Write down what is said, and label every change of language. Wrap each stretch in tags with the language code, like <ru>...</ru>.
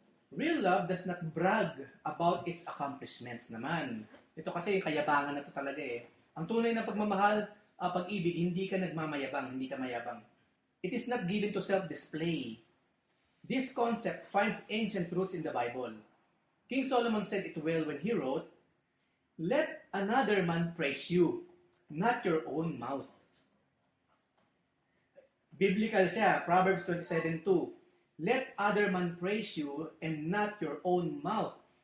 <en>Real love does not brag about its accomplishments naman.</en> <tl>Ito kasi yung kayabangan na to talaga eh. Ang tunay na pagmamahal, pag-ibig, hindi ka nagmamayabang, hindi ka mayabang.</tl> <en>It is not given to self-display. This concept finds ancient roots in the Bible. King Solomon said it well when he wrote, "Let another man praise you, not your own mouth." Biblical siya, Proverbs 27:2. Let other man praise you and not your own mouth.</en>